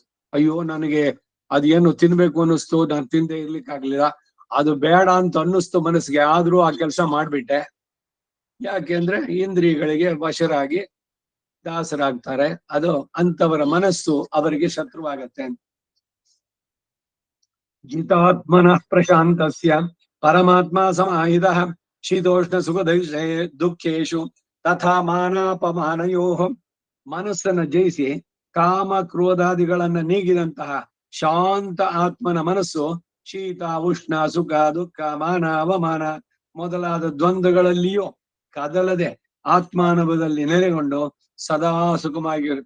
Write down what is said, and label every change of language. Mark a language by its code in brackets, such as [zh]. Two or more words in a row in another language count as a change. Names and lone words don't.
[kn] ಅಯ್ಯೋ ನನಗೆ ಅದೇನು ತಿನ್ಬೇಕು ಅನ್ನಿಸ್ತು, ನಾನು ತಿಂದೆ ಇರ್ಲಿಕ್ಕಾಗ್ಲಿಲ್ಲ, ಅದು ಬೇಡ ಅಂತ ಅನ್ನಿಸ್ತು ಮನಸ್ಸಿಗೆ, ಆದ್ರೂ ಆ ಕೆಲಸ ಮಾಡ್ಬಿಟ್ಟೆ. ಯಾಕೆಂದ್ರೆ ಇಂದ್ರಿಯಗಳಿಗೆ ವಶರಾಗಿ ದಾಸರಾಗ್ತಾರೆ. ಅದು ಅಂತವರ ಮನಸ್ಸು ಅವರಿಗೆ ಶತ್ರುವಾಗತ್ತೆ. [sa] ಜಿತಾತ್ಮನಃ ಪ್ರಶಾಂತಸ್ಯ ಪರಮಾತ್ಮ ಸಮಾಹಿತಃ ಶೀತೋಷ್ಣ ಸುಖ ದುಃಖೇಶು ತಥಾ ಮಾನಾಪಮಾನಯೋ. [kn] ಮನಸ್ಸನ್ನ ಜಯಿಸಿ ಕಾಮ ಕ್ರೋಧಾದಿಗಳನ್ನ ನೀಗಿದಂತಹ ಶಾಂತ ಆತ್ಮನ ಮನಸ್ಸು ಶೀತ ಉಷ್ಣ ಸುಖ ದುಃಖ ಮಾನ ಅವಮಾನ ಮೊದಲಾದ ದ್ವಂದ್ವಗಳಲ್ಲಿಯೂ ಕದಲದೆ ಆತ್ಮಾನುಭವದಲ್ಲಿ ನೆಲೆಗೊಂಡು ಸದಾ ಸುಖವಾಗಿರುತ್ತೆ.